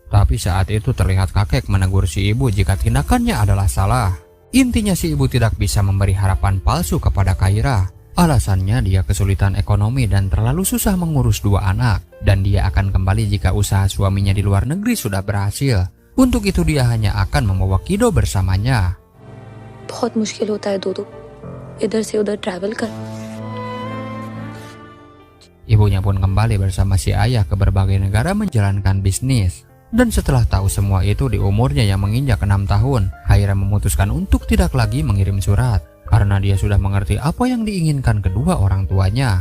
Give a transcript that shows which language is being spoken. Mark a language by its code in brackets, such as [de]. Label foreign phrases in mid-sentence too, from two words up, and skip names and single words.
[id] Tapi saat itu terlihat kakek menegur si ibu jika tindakannya adalah salah. Intinya si ibu tidak bisa memberi harapan palsu kepada Kaira. Alasannya dia kesulitan ekonomi dan terlalu susah mengurus 2 anak. Dan dia akan kembali jika usaha suaminya di luar negeri sudah berhasil. Untuk itu dia hanya akan membawa Kido bersamanya. [hi] बहुत मुश्किल होता है दो इधर से उधर ट्रैवल कर. [id] Ibunya pun kembali bersama si ayah ke berbagai negara menjalankan bisnis. Dan setelah tahu semua itu di umurnya yang menginjak 6 tahun, Kaira memutuskan untuk tidak lagi mengirim surat. Karena dia sudah mengerti apa yang diinginkan kedua orang tuanya.